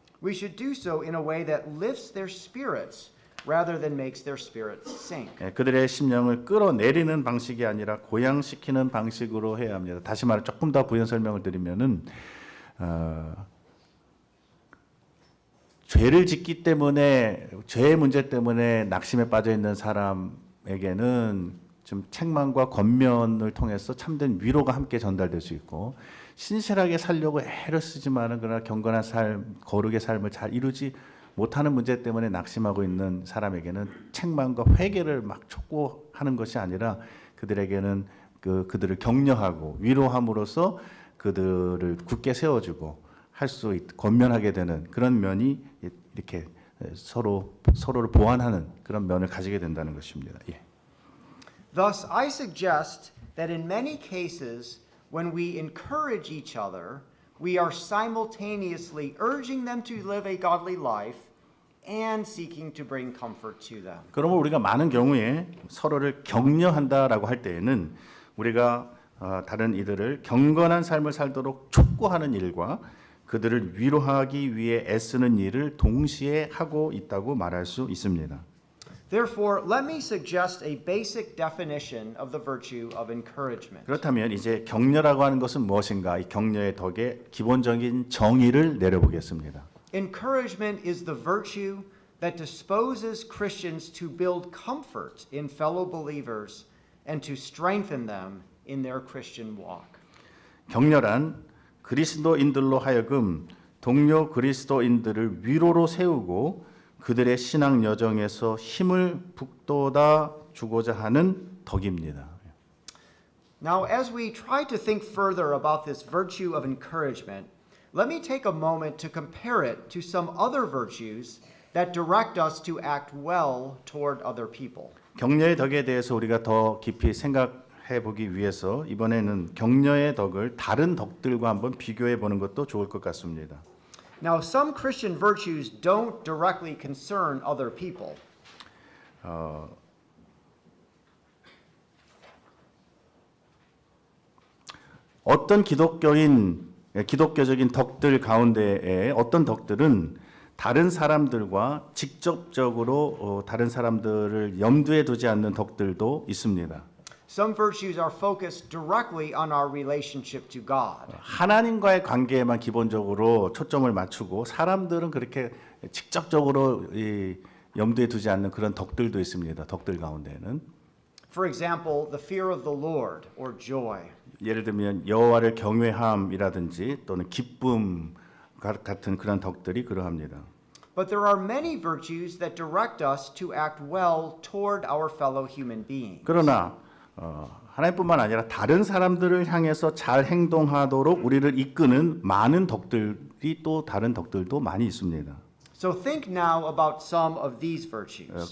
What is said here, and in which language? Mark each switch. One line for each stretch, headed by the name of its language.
English: We should do so in a way that lifts their spirits rather than makes their spirits sink.
Korean: 그들의 심령을 끌어내리는 방식이 아니라 고양시키는 방식으로 해야 합니다. 다시 말해 조금 더 부연 설명을 드리면은 죄를 짓기 때문에 죄의 문제 때문에 낙심에 빠져 있는 사람에게는 좀 책망과 권면을 통해서 참된 위로가 함께 전달될 수 있고 신실하게 살려고 애를 쓰지만은 그러나 경건한 삶, 거룩의 삶을 잘 이루지 못하는 문제 때문에 낙심하고 있는 사람에게는 책망과 회개를 막 촉구하는 것이 아니라 그들에게는 그들을 격려하고 위로함으로써 그들을 굳게 세워주고 할 수 권면하게 되는 그런 면이 이렇게 서로를 보완하는 그런 면을 가지게 된다는 것입니다. 예.
English: Thus, I suggest that in many cases, when we encourage each other, we are simultaneously urging them to live a godly life and seeking to bring comfort to them.
Korean: 그러면 우리가 많은 경우에 서로를 격려한다라고 할 때에는 우리가 다른 이들을 경건한 삶을 살도록 촉구하는 일과 그들을 위로하기 위해 애쓰는 일을 동시에 하고 있다고 말할 수 있습니다.
English: Therefore, let me suggest a basic definition of the virtue of encouragement.
Korean: 그렇다면 이제 격려라고 하는 것은 무엇인가? 이 격려의 덕에 기본적인 정의를 내려보겠습니다.
English: Encouragement is the virtue that disposes Christians to build comfort in fellow believers and to strengthen them in their Christian walk.
Korean: 격려란 그리스도인들로 하여금 동료 그리스도인들을 위로로 세우고 그들의 신앙 여정에서 힘을 북돋아 주고자 하는 덕입니다.
English: Now, as we try to think further about this virtue of encouragement, let me take a moment to compare it to some other virtues that direct us to act well toward other people.
Korean: 격려의 덕에 대해서 우리가 더 깊이 생각해 보기 위해서 이번에는 격려의 덕을 다른 덕들과 한번 비교해 보는 것도 좋을 것 같습니다.
English: Now, some Christian virtues don't directly concern other people.
Korean: 어떤 기독교적인 덕들 가운데에 어떤 덕들은 다른 사람들과 직접적으로 다른 사람들을 염두에 두지 않는 덕들도 있습니다.
English: Some virtues are focused directly on our relationship to God.
Korean: 하나님과의 관계에만 기본적으로 초점을 맞추고 사람들은 그렇게 직접적으로 염두에 두지 않는 그런 덕들도 있습니다. 덕들 가운데는
English: For example, the fear of the Lord or joy.
Korean: 예를 들면 여호와를 경외함이라든지 또는 기쁨 같은 그런 덕들이 그러합니다.
English: But there are many virtues that direct us to act well toward our fellow human beings.
Korean: 그러나 하나님뿐만 아니라 다른 사람들을 향해서 잘 행동하도록 우리를 이끄는 많은 덕들이 또 다른 덕들도 많이 있습니다.
English: So think now about some of these virtues.